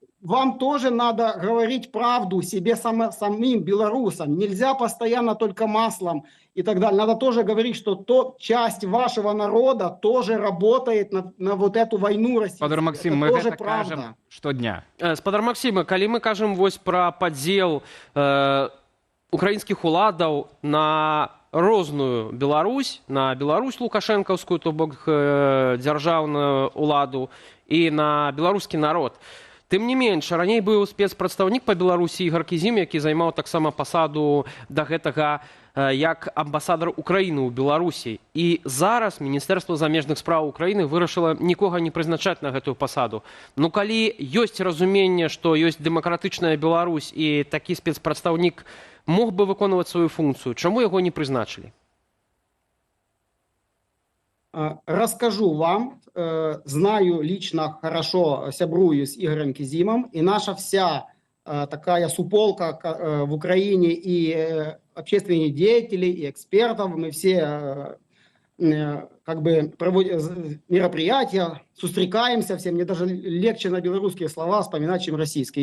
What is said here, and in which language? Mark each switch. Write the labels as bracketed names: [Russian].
[Russian] Вам тоже надо говорить правду себе самим белорусам. Нельзя постоянно только маслом и так далее. Надо тоже говорить, что часть вашего народа тоже работает на вот эту войну России. [Belarusian] Спадар Максим, мы это кажем штодня. Спадар Максима, калі мы кажам вось пра падзел украінскіх уладаў на розную Беларусь, на Беларусь лукашэнкаўскую, то бок дзяржаўную уладу, і на беларускі народ. Тым не менш, раней быў спецпрадстаўнік па Беларусі Ігор Кізім, які займаў таксама пасаду да гэтага як амбасадар Украіны ў Беларусі. І зараз Міністэрства замежных спраў Украіны вырашыла нікога не прызначаць на гэтую пасаду. Ну, калі ёсць разуменне, што ёсць дэмакратычная Беларусь і такі спецпрадстаўнік мог бы выконваць сваю функцию, чаму яго не прызначылі? [Russian] Расскажу вам, знаю лично хорошо, сябрую с Игорем Кизимом, и наша вся такая суполка в Украине и общественных деятелей, и экспертов, мы все как бы проводим мероприятия, сустрекаемся все, мне даже легче на белорусские слова вспоминать, чем российские.